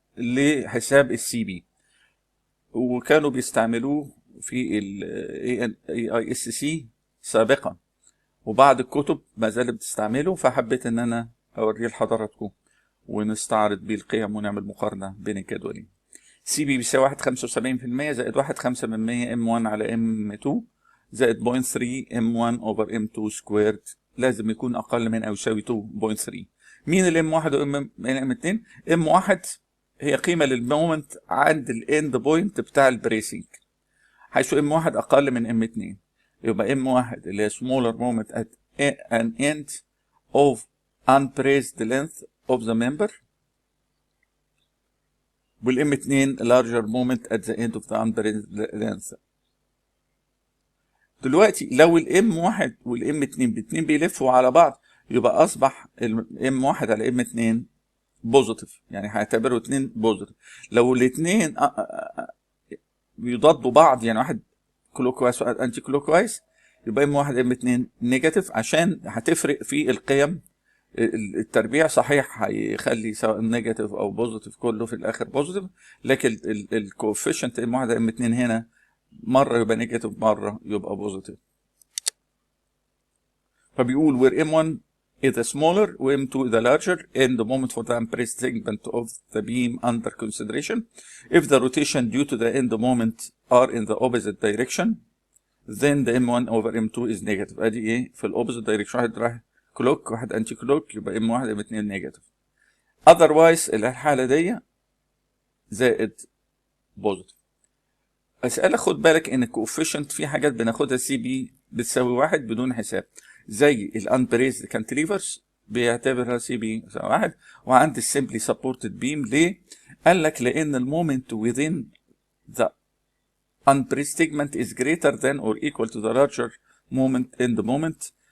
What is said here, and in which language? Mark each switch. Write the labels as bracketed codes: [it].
[ar] لحساب السي بي، وكانوا بيستعملوه في ال AISC سابقا، وبعض الكتب ما زالت بتستعمله، فحبيت ان انا اوريه لحضراتكم ونستعرض بيه القيم ونعمل مقارنة بين الجدولين. سي بي بيساوي 1.75% زائد 1.5% M1 على M2 زائد 0.3 M1 over M2 سكويرد، لازم يكون اقل من او يساوي 2.3. مين ال M1 و M2؟ M1 هي قيمة للمومنت عند الاند بوينت بتاع البريسنج، حيث M1 اقل من M2، يبقى M1 اللي هي [en] smaller moment at an end of unbraced length of the member، [ar] والام 2 [en] larger moment at the end of the unbraced length. [ar] دلوقتي لو الام 1 والام 2 الاثنين بيلفوا على بعض، يبقى اصبح الام 1 على ام 2 بوزيتيف، يعني هعتبره 2 بوزيتيف. لو الاثنين بيضادوا بعض، يعني واحد كلوك وايز وواحد انتي كلوك وايز، يبقى ام 1 ام 2 نيجاتيف، عشان هتفرق في القيم. التربيع صحيح هيخلي سواء نيجاتيف او بوزيتيف كله في الاخر بوزيتيف، لكن الكوفيشنت ام 1 ام 2 هنا مره يبقى نيجاتيف مره يبقى بوزيتيف. فبيقول [en] where m1 is the smaller و m2 is the larger in the moment for the unpressed segment of the beam under consideration, if the rotation due to the end moment are in the opposite direction, then the m1 over m2 is negative. [ar] ادي ايه في الاوبوزيت دايركشن، واحد رايح كلوك واحد انتي كلوك، يبقى m1 m2 نيجاتيف. otherwise الحاله دي زائد بوزيتيف. اسئله خد بالك ان الكوفيشنت في حاجات بناخدها سي بي بتساوي 1 بدون حساب، زي الانبريزد كانتليفرز بيعتبرها سي بي 1، وعند السمبلي سبورتد بيم. ليه؟ قال لك لان المومنت [en] within the unbraced segment is greater than or equal to the larger moment in the moment.